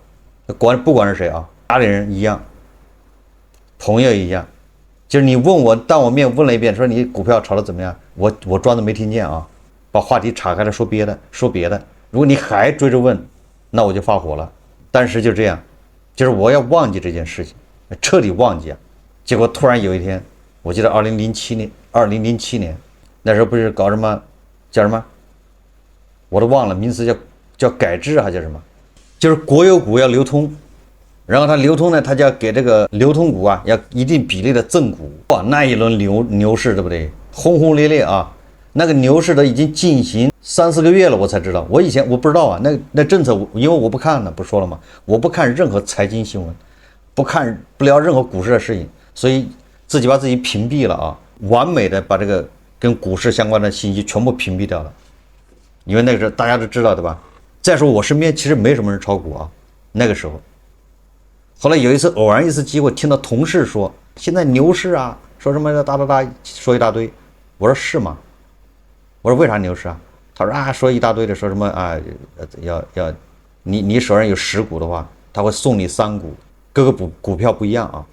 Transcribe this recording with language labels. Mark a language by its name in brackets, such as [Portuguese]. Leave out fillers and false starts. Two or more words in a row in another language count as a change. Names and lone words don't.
[Chinese] 不管是誰啊，家裡人一樣，朋友一樣，就是你問我，當我面問了一遍，說你股票炒得怎麼樣，我裝作沒聽見啊，把話題岔開了說別的。如果你還追着問，那我就發火了。當時就這樣，就是我要忘記這件事情，徹底忘記啊。結果突然有一天，我記得2007 年，那時候不是搞什麼叫什麼？我都忘了名詞，叫改制還叫什麼？就是國有股要流通，然後它流通呢，它就要給這個流通股啊，要一定比例的贈股。哇，那一輪牛市，對不對？轟轟烈烈啊！那個牛市都已經進行3-4個月了，我才知道。我以前我不知道啊，那政策，因為我不看呢，不說了嗎？我不看任何財經新聞，不聊任何股市的事情，所以自己把自己屏蔽了啊，完美的把這個跟股市相關的信息全部屏蔽掉了。因為那個時候大家都知道，對吧？再說我身邊其實沒什麼人炒股啊，那個時候。後來有一次偶然一次機會，聽到同事說現在牛市啊，說什麼說一大堆。我說是嗎？我說為啥牛市啊？他說啊，說一大堆的，說什麼啊，要你手上有10股的話，他會送你3股，各個股票不一樣啊。